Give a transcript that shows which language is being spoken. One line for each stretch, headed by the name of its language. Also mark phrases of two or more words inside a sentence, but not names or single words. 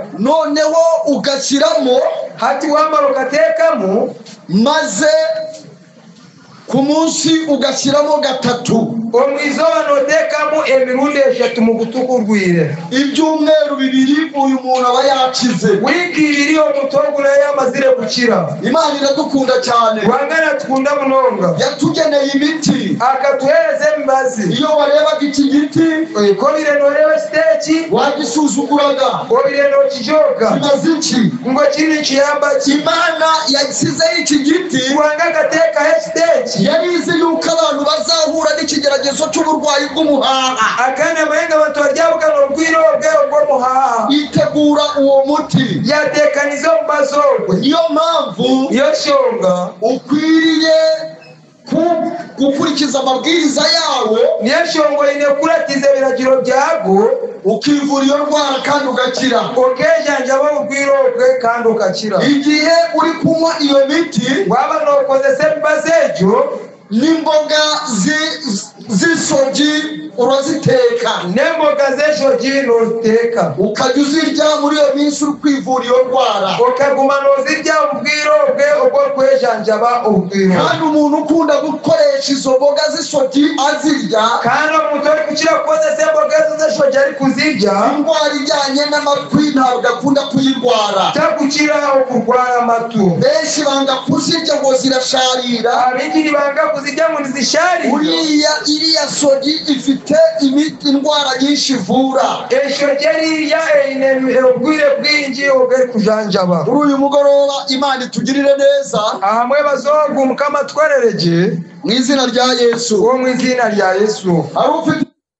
Kinyarwanda: noneho ugashyiramo,
Nyankole: hati wamara okateekamu,
Kinyarwanda: maze ku munsi ugashyiramo gatatu,
Nyankole: omwizoba noteekamu emirundi 3 mu gutukurwire.
Kinyarwanda: ibyumweru 2 uyu muntu aba yakize.
Nyankole: wiiki 2 omuntu ogu naye amazire gukira.
Kinyarwanda: Imana iradukunda cyane,
Nyankole: wangana tukunda munonga,
Kinyarwanda: yatugeneye imiti.
Nyankole: akatuhereza emibazi.
Kinyarwanda: iyo warebaga iki giti
Nyankole: ko bire noreba ekiteeki
Kinyarwanda: wagisuzuguraga,
Nyankole: obire nokijoga
Kinyarwanda: kimaze iki?
Nyankole: ngo kiri kiyamba ki.
Kinyarwanda: Imana yasizeho iki giti,
Nyankole: wanga agateekaho ekiteeki
Kinyarwanda: yari izi yuko abantu bazahura n'ikigeragezo cy'uburwayi bw'umuhaha,
Nyankole: akana amayenga abantu baryabugana obugwire obwe obw'omuhaha.
Kinyarwanda: yitegura uwo muti.
Nyankole: yateekaniza omubazi ogwe.
Kinyarwanda: niyo mpamvu
Nyankole: niyo nshonga
Kinyarwanda: ukwiriye gukurikiza amabwiriza yawo,
Nyankole: niyo nshonga oyine kuratiza ebiragiro byago,
Kinyarwanda: ukivura iyo ndwara kandi ugakira,
Nyankole: okejanjaba obugwire obwe kandi okakira.
Kinyarwanda: igihe uri kunywa iyo miti,
Nyankole: waba nokozesa emibazi egyo
Kinyarwanda: n'imboga z'isogi uraziteka,
Nyankole: n'emboga z'enshogi noziteeka,
Kinyarwanda: ukajya uzirya muri iyo minsi uri kwivura iyo ndwara,
Nyankole: okaguma nozirya obugwire obwe obwo kwejanjaba obugwire.
Kinyarwanda: kandi umuntu ukunda gukoresha izo mboga z'isogi azirya,
Nyankole: kandi omuntu ori kukira kukozesa emboga ezo z'enshogi ari kuzirya,
Kinyarwanda: indwara ijyanye n'amatwi ntabwo akunda kuyirwara.
Nyankole: takukira okurwara amatu.
Kinyarwanda: benshi banga kuzirya ngo zirasharira,
Nyankole: abingi nibanga kuzirya ngo nizisharire.
Kinyarwanda: iriya sogi ifite indwara nyinshi ivura.
Nyankole: enshogi eriya eine obugwire bwingi obweri kujanjaba.
Kinyarwanda: kuri uyu mugoroba Imana itugirire neza,
Nyankole: ahamwe bazogu Mukama atwerereje
Kinyarwanda: mu izina rya Yesu.
Nyankole: uwo mu izina rya Yesu.
Kinyarwanda: Ari ufite